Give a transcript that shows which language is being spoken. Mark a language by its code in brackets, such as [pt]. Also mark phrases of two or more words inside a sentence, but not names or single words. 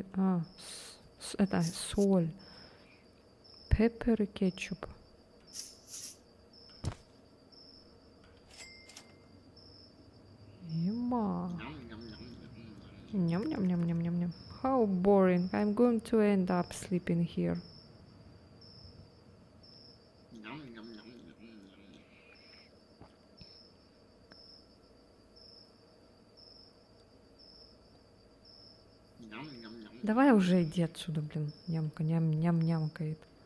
[ru] Это соль. Пеппер и кетчуп. Ема. Ням-ням-ням-ням-ням-ням. [en] How boring. I'm going to end up sleeping here. [ru] Давай уже иди отсюда, блин. Нямка, ням-нямкает.